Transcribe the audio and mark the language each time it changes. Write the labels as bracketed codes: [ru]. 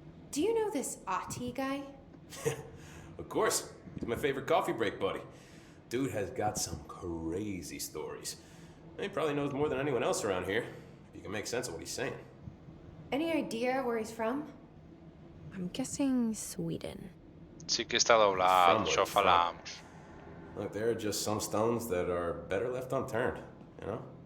[en] Do you know this Ati guy? Of course. He's my favorite coffee break buddy. Dude has got some crazy stories. He probably knows more than anyone else around here, if you can make sense of what he's saying. Any idea where he's from? I'm guessing Sweden. [gl] Sí que está doblado, xa falamos. [en] Look, there are just some stones that are better left unturned, you know?